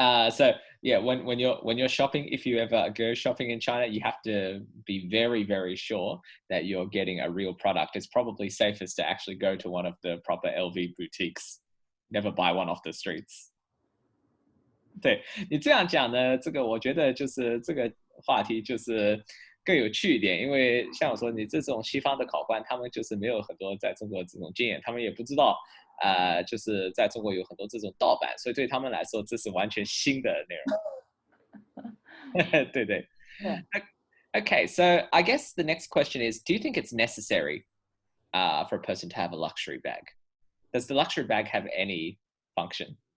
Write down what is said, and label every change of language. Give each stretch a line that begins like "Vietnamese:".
English: So yeah, when you're shopping, if you ever go shopping in China, you have to be very, very sure that you're getting a real product. It's probably safest to actually go to one of the proper LV boutiques. Never buy one off the streets.
Chinese: 对，你这样讲呢，这个我觉得就是这个话题就是更有趣一点，因为像我说，你这种西方的考官，他们就是没有很多在中国这种经验，他们也不知道就是在中国有很多这种盗版，所以对他们来说这是完全新的内容。对。
English: Okay, so I guess the next question is, do you think it's necessary for a person to have a luxury bag? Does the luxury bag have any function?